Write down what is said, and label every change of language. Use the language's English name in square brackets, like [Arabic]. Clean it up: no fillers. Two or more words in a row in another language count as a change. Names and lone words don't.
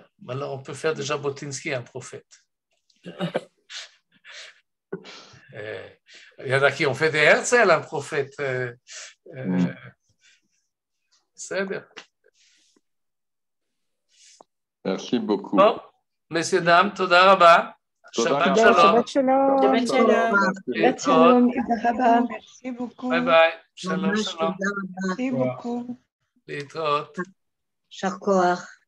[French] Alors, on peut faire de Jabotinsky un prophète. Il y en a qui ont fait de Herzl un prophète. C'est bien. Merci beaucoup. Bon, messieurs, dames, [Hebrew] תודה רבה. שבת שלום. שבת שלום. [French] Merci beaucoup. Bye bye. [Hebrew] שלום, שלום. [French] Merci beaucoup. [Hebrew] להתראות. יישר כוח.